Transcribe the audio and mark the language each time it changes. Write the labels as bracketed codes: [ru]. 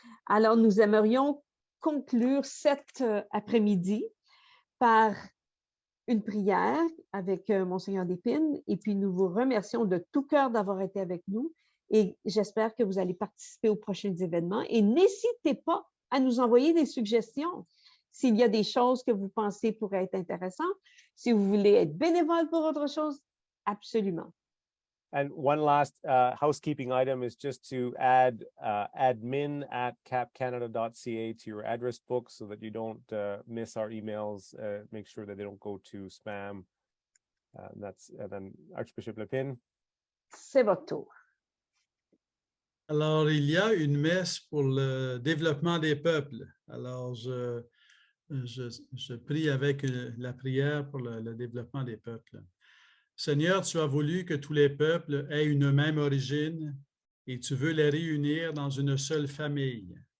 [fr] Alors, nous aimerions conclure cet après-midi par une prière avec Monseigneur Lépine, et puis nous vous remercions de tout cœur d'avoir été avec nous, et j'espère que vous allez participer aux prochains événements, et n'hésitez pas à nous envoyer des suggestions s'il y a des choses que vous pensez pourraient être intéressantes. Si vous voulez être bénévole pour autre chose, absolument. [en] And one last housekeeping item is just to add admin@capcanada.ca to your address book so that you don't miss our emails. Make sure that they don't go to spam. And then Archbishop Lepine. [fr] C'est votre tour. Alors, il y a une messe pour le développement des peuples. Alors, je prie avec la prière pour le développement des peuples. Seigneur, tu as voulu que tous les peuples aient une même origine et tu veux les réunir dans une seule famille.